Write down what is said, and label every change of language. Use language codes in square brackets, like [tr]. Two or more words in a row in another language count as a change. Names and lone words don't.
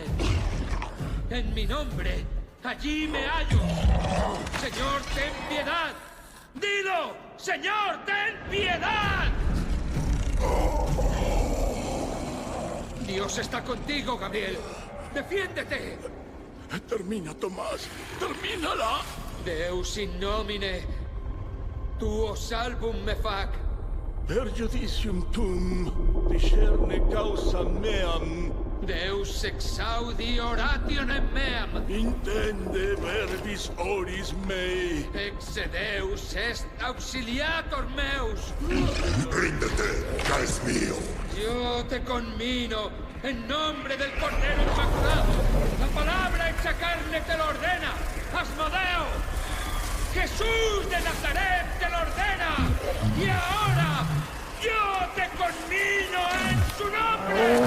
[es] En mi nombre, allí me hallo. Señor, ten piedad. ¡Dilo! ¡Señor, ten piedad! Dios está contigo, Gabriel. ¡Defiéndete! Termina, Tomás. Termínala. [la] Deus in nomine tuo salvum me fac. Per judicium tum discerne causam meam. Deus exaudi orationem meam. Intende verbis oris mei. Ex Deus est auxiliator meus. [es] Ríndete, ya es mío. Yo te conmino en nombre del Cordero Inmaculado. La palabra hecha carne te lo ordena. Asmodeo. Jesús de Nazaret te lo ordena. Y ahora yo te conmino en su nombre.